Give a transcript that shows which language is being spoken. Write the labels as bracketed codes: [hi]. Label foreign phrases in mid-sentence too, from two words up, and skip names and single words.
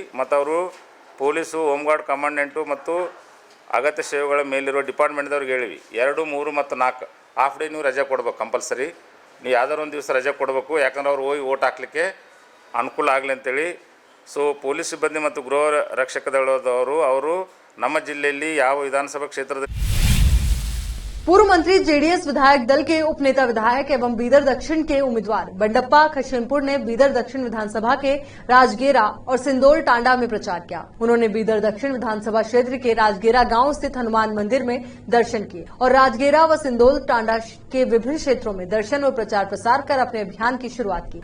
[kn] ಮತ್ತು ಅವರು ಪೊಲೀಸು, [en] home guard commandant [kn] ಮತ್ತು ಅಗತ್ಯ ಸೇವೆಗಳ ಮೇಲಿರೋ ಡಿಪಾರ್ಟ್ಮೆಂಟ್ದವ್ರಿಗೆ ಹೇಳಿವಿ 2, 3 ಮತ್ತು 4 [en] half day [kn] ನೀವು ರಜೆ ಕೊಡ್ಬೇಕು ಕಂಪಲ್ಸರಿ. ನೀವು ಯಾವ್ದಾರು ಒಂದು ದಿವಸ ರಜೆ ಕೊಡಬೇಕು, ಯಾಕಂದ್ರೆ ಅವ್ರು ಹೋಗಿ ವೋಟ್ ಹಾಕ್ಲಿಕ್ಕೆ ಅನುಕೂಲ ಆಗಲಿ ಅಂತೇಳಿ. ಸೊ ಪೊಲೀಸ್ ಸಿಬ್ಬಂದಿ ಮತ್ತು ಗೃಹ ರಕ್ಷಕ ದಳದವರು ಅವರು ನಮ್ಮ ಜಿಲ್ಲೆಯಲ್ಲಿ ಯಾವ ವಿಧಾನಸಭಾ ಕ್ಷೇತ್ರದಲ್ಲಿ [hi] पूर्व मंत्री जेडीएस विधायक दल के उपनेता विधायक एवं बीदर दक्षिण के उम्मीदवार बंडप्पा खशेमपुर ने बीदर दक्षिण विधानसभा के राजगेरा और सिंदोल टांडा में प्रचार किया। उन्होंने बीदर दक्षिण विधानसभा क्षेत्र के राजगेरा गांव स्थित हनुमान मंदिर में दर्शन किए और राजगेरा व सिंदोल टांडा के विभिन्न क्षेत्रों में दर्शन और प्रचार प्रसार कर अपने अभियान की शुरुआत की।